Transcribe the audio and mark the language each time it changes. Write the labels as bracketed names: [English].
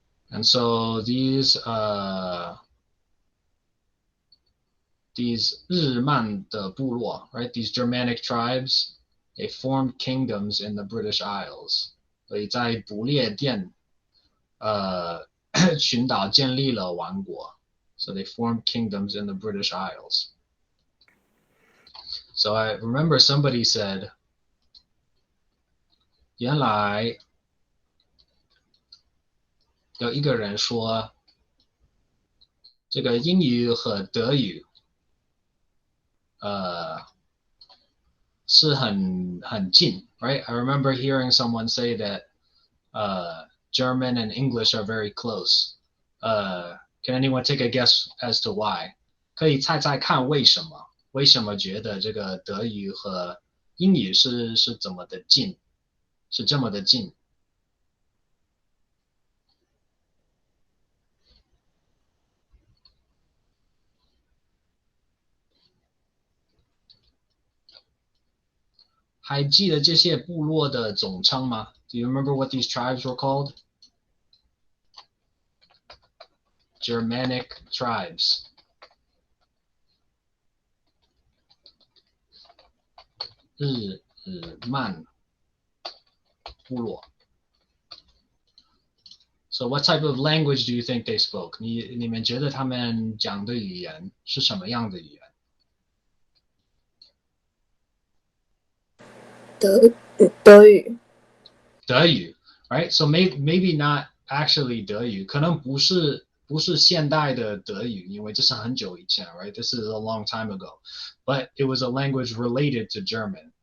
[English] And so these [Chinese] 日曼的部落 [English] right? These Germanic tribes, they formed kingdoms in the British Isles. [Chinese] 所以在不列颠群岛建立了王国 [English] so they formed kingdoms in the British Isles. So I remember somebody said, [Chinese] 原来有一个人说，这个英语和德语，是很近 [English] right? I remember hearing someone say that German and English are very close. Can anyone take a guess as to why? [Chinese] 可以猜猜看为什么？为什么觉得这个德语和英语是怎么的近？是这么的近？还记得这些部落的总称吗？ [English] Do you remember what these tribes were called? Germanic tribes. [Chinese] 日曼部落。 [English] So what type of language do you think they spoke? [Chinese] 你们觉得他们讲的语言是什么样的语言？德语。德语 [English] right? So maybe not actually [Chinese] 德语，可能不是现代的德语，因为这是很久以前 [English] right? This is a long time ago. But it was a language related to German.